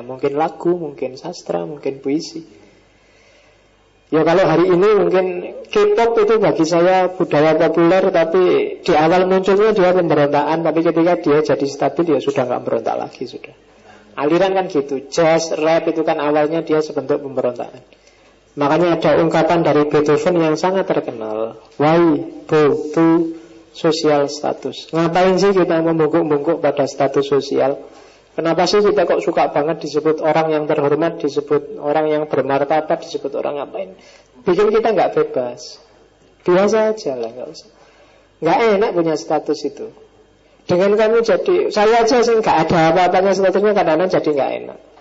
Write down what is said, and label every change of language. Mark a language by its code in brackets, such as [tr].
[id] Mungkin lagu, mungkin sastra, mungkin puisi. Ya kalau hari ini mungkin K-pop itu bagi saya budaya populer. Tapi di awal munculnya dia pemberontakan. Tapi ketika dia jadi stabil ya sudah nggak berontak lagi sudah. Aliran kan gitu. Jazz, rap itu kan awalnya dia sebentuk pemberontakan. Makanya ada ungkapan dari Beethoven yang sangat terkenal. [en] Why bow to social status? [id] Ngapain sih kita membungkuk-bungkuk pada status sosial? Kenapa sih kita kok suka banget disebut orang yang terhormat, disebut orang yang bermartabat, disebut orang ngapain? Bikin kita nggak bebas. Biasa aja lah, nggak usah. Nggak enak punya status itu. Dengan kamu jadi, saya aja sih nggak ada apa-apanya statusnya, kadang-kadang jadi nggak enak.